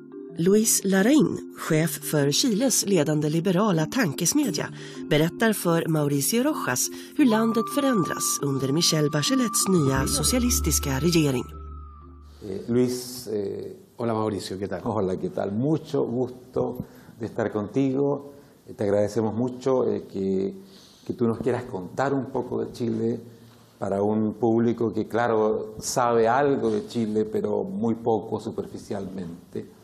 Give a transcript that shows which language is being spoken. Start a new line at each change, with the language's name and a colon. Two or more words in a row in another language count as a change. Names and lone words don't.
Swedish: Luis Larraín, chef för Chiles ledande liberala tankesmedja, berättar för Mauricio Rojas hur landet förändras under Michelle Bachelets nya socialistiska regering. Luis,
Spanish: hola Mauricio, ¿qué tal? Hola, ¿qué tal? Mucho gusto de estar contigo. Te agradecemos mucho que tú nos quieras contar un poco de Chile para un público que, claro, sabe algo de Chile, pero muy poco, superficialmente.